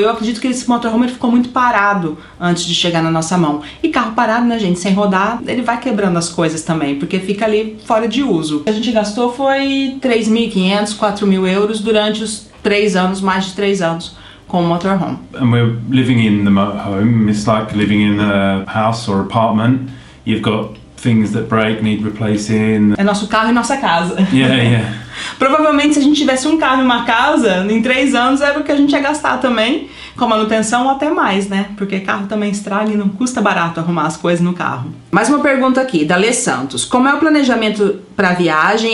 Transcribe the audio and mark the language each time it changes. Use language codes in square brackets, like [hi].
[pt] Eu acredito que esse motorhome ele ficou muito parado antes de chegar na nossa mão. E carro parado, né, gente, sem rodar, ele vai quebrando as coisas também, porque fica ali fora de uso. O que a gente gastou foi 3.500, 4.000 euros durante os 3 anos, mais de 3 anos, com o motorhome. [en] And we're living in the motorhome. It's like living in a house or apartment. You've got things that break, need replacing. [pt] É nosso carro e nossa casa. [en] Yeah. [pt] Provavelmente se a gente tivesse um carro e uma casa, em 3 anos era o que a gente ia gastar também, com manutenção ou até mais, né? Porque carro também estraga e não custa barato arrumar as coisas no carro. Mais uma pergunta aqui, da Lê Santos. Como é o planejamento para viagem?